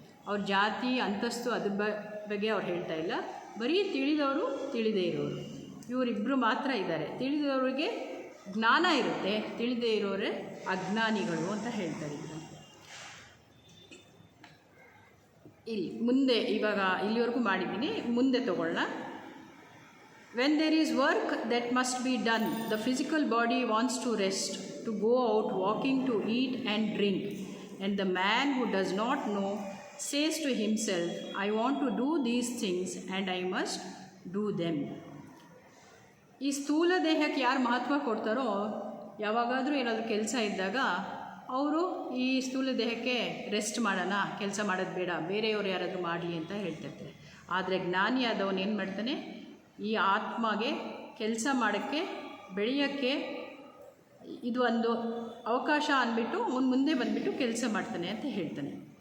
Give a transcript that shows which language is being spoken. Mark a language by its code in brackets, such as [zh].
[kn] ಅವ್ರ ಜಾತಿ, ಅಂತಸ್ತು ಅದ್ರ ಬಗ್ಗೆ ಅವ್ರು ಹೇಳ್ತಾ ಇಲ್ಲ. ಬರೀ ತಿಳಿದವರು, ತಿಳಿದೇ ಇರೋರು, ಇವರಿಬ್ಬರು ಮಾತ್ರ ಇದ್ದಾರೆ. ತಿಳಿದವರಿಗೆ ಜ್ಞಾನ ಇರುತ್ತೆ, ತಿಳಿದೇ ಇರೋರೇ ಅಜ್ಞಾನಿಗಳು ಅಂತ ಹೇಳ್ತಾರೆ. ಇಲ್ಲಿ ಮುಂದೆ ಇವಾಗ ಇಲ್ಲಿವರೆಗೂ ಮಾಡಿದ್ದೀನಿ, ಮುಂದೆ ತಗೊಳ್ಳೋಣ. [en] When there is work that must be done, the physical body wants to rest, to go out walking, to eat and drink. And the man who does not know says to himself, I want to do these things and I must do them. [kn] ಈ ಸ್ಥೂಲ ದೇಹಕ್ಕೆ ಯಾರು ಮಹತ್ವ ಕೊಡ್ತಾರೋ, ಯಾವಾಗಾದರೂ ಏನಾದರೂ ಕೆಲಸ ಇದ್ದಾಗ ಅವರು ಈ ಸ್ಥೂಲ ದೇಹಕ್ಕೆ ರೆಸ್ಟ್ ಮಾಡೋಣ, ಕೆಲಸ ಮಾಡೋದು ಬೇಡ, ಬೇರೆಯವರು ಯಾರಾದರೂ ಮಾಡಲಿ ಅಂತ ಹೇಳ್ತಿರ್ತಾರೆ. ಆದರೆ ಜ್ಞಾನಿಯಾದವನು ಏನು ಮಾಡ್ತಾನೆ, ಈ ಆತ್ಮಗೆ ಕೆಲಸ ಮಾಡೋಕ್ಕೆ, ಬೆಳೆಯೋಕ್ಕೆ ಇದು ಒಂದು ಅವಕಾಶ ಅಂದ್ಬಿಟ್ಟು ಅವನು ಮುಂದೆ ಬಂದುಬಿಟ್ಟು ಕೆಲಸ ಮಾಡ್ತಾನೆ ಅಂತ ಹೇಳ್ತಾನೆ.